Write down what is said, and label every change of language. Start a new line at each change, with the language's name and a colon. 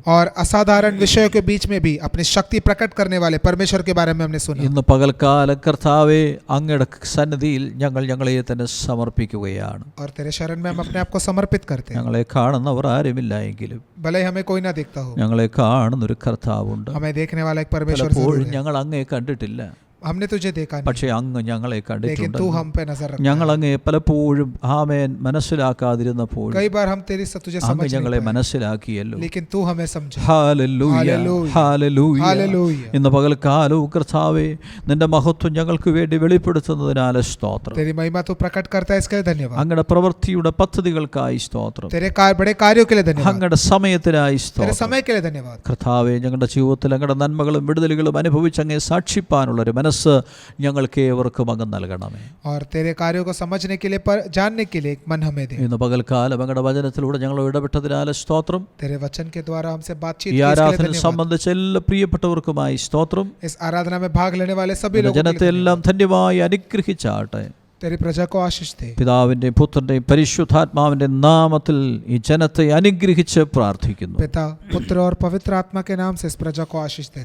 Hindi: और असाधारण विषयों के बीच में भी अपनी शक्ति प्रकट करने वाले परमेश्वर के बारे में हमने सुना.
Malayalam: ഇന്ന് പകൽക്കാലം കർത്താവേ, അങ്ങയുടെ സന്നിധിയിൽ ഞങ്ങളെ തന്നെ സമർപ്പിക്കുകയാണ്.
Hindi: और तेरे शरण में हम अपने आप को समर्पित करते हैं.
Malayalam: ഞങ്ങളെ കാണുന്നവർ ആരുമില്ല എങ്കിലും
Hindi: भले ही हमें कोई ना देखता हो,
Malayalam: ഞങ്ങളെ കാണുന്നൊരു കർത്താവുണ്ട്.
Hindi: हमें देखने वाला एक परमेश्वर जरूर
Malayalam: പലപ്പോഴും
Hindi: है.
Malayalam: ഞങ്ങൾ അങ്ങയെ കണ്ടിട്ടില്ല,
Hindi: हमने तुझे देखा नहीं,
Malayalam: പക്ഷേ അങ്ങ് ഞങ്ങളെ
Hindi: लेकिन
Malayalam: കണ്ടിട്ടുണ്ട്.
Hindi: तू हम पे नजर रखता
Malayalam: ഞങ്ങൾ
Hindi: है.
Malayalam: അങ്ങയെ പലപ്പോഴും ആമേൻ മനസ്സിലാക്കാതിരുന്നപ്പോൾ
Hindi: कई बार हम तुझे
Malayalam: അങ്ങ്
Hindi: समझ
Malayalam: ഞങ്ങളെ
Hindi: नहीं पाए,
Malayalam: മനസ്സിലാക്കിയല്ലോ.
Hindi: लेकिन तू हमें समझा.
Malayalam: Hallelujah, hallelujah, hallelujah. ഹല്ലേലൂയ. ഇന്ന് പകൽക്കാലവും കർത്താവേ, നിന്റെ മഹത്വം ഞങ്ങൾക്ക് വേണ്ടി വെളിപ്പെടുത്തുന്നതിനാൽ സ്തോത്രം.
Hindi: तेरी महिमा तू प्रकट करता है, इसके लिए धन्यवाद.
Malayalam: അങ്ങയുടെ പ്രവൃത്തിയുടെ പദ്ധതികൾക്കായി സ്തോത്രം.
Hindi: तेरे बड़े कार्यों के लिए धन्यवाद.
Malayalam: അങ്ങയുടെ സമയത്തിനായി
Hindi: तेरे
Malayalam: സ്തോത്രം.
Hindi: समय के लिए धन्यवाद.
Malayalam: കർത്താവെ, ഞങ്ങളുടെ ജീവിതത്തിൽ അങ്ങയുടെ നന്മകളും വിടുതലുകളും അനുഭവിച്ച് അങ്ങേ സാക്ഷിപ്പാനുള്ളൊരു മനസ്സ് ഞങ്ങൾക്ക് ഏവർക്കും അങ്ങ് നൽകണമേ.
Hindi: और तेरे कार्यों को समझने के लिए, जानने के लिए एक मन हमें दे.
Malayalam: ഇന്ന് പകൽക്കാലം അങ്ങയുടെ വചനത്തിലൂടെ ഞങ്ങൾ ഇടപെട്ടതിനാൽ സ്തോത്രം.
Hindi: तेरे वचन के द्वारा हमसे बातचीत
Malayalam: ഈ
Hindi: की, इसके लिए
Malayalam: ആരാധന
Hindi: धन्यवाद.
Malayalam: സംബന്ധിച്ച എല്ലാ പ്രിയപ്പെട്ടവർക്കുമായി സ്തോത്രം.
Hindi: इस आराधना में भाग लेने वाले सभी लोगों के
Malayalam: ജനത്തെ
Hindi: लिए
Malayalam: എല്ലാം
Hindi: धन्यवाद.
Malayalam: ധന്യമായി അനുഗ്രഹിച്ചാട്ടെ.
Hindi: तेरी प्रजा को आशीष दे।
Malayalam: പിതാവിന്റെ പുത്രന്റെ പരിശുദ്ധാത്മാവിന്റെ നാമത്തിൽ ഈ ജനത്തെ അനുഗ്രഹിച്ച് പ്രാർത്ഥിക്കുന്നു.
Hindi: पिता, पुत्र और पवित्र आत्मा के नाम से इस प्रजा को आशीष दे।